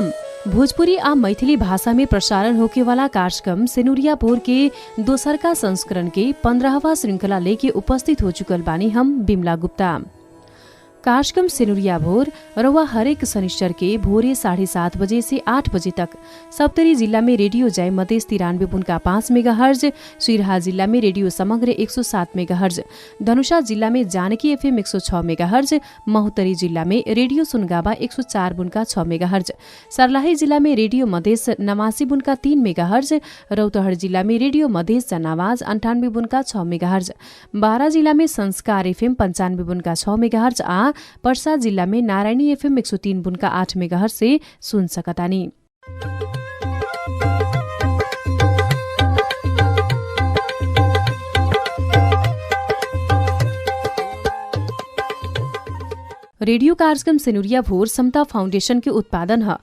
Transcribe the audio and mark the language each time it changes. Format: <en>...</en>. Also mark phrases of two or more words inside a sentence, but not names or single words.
<bho>भोजपुरी आ मैथिली भाषा में प्रसारण होके वाला कार्यक्रम सेनुरिया भोर के दोसरका संस्करण के 15वां श्रृंखला लेके उपस्थित हो चुकल बानी हम बिमला गुप्ता। कार्यक्रम सेनुरिया भोर रउआ हरेक शनिश्चर के भोरे 7:30 बजे से 8 बजे तक सप्तरी जिल्ला में रेडियो जय मधेस 93.5 मेगाहर्ज, सिरहा जिल्ला में रेडियो समग्र 107 मेगाहर्ज, धनुषा जिल्ला में जानकी एफएम 106 मेगाहर्ज, महोत्तरी जिल्ला में रेडियो सुनगावा 104.6 मेगाहर्ज, सर्लाही जिल्ला में रेडियो मधेस 89.3 मेगाहर्ज, रौतहट जिल्ला में रेडियो मधेस जनावाज 98.6 मेगाहर्ज, बारा जिल्ला में संस्कार एफएम 95.6 मेगाहर्ज आ पर्सा जिल्ला में नारायणी एफएम 103.8 मेगाहर्ज से सुन सकतानी। रेडियो कार्यक्रम सेनुरिया भोर समता फाउंडेशन के उत्पादन ह।</bho>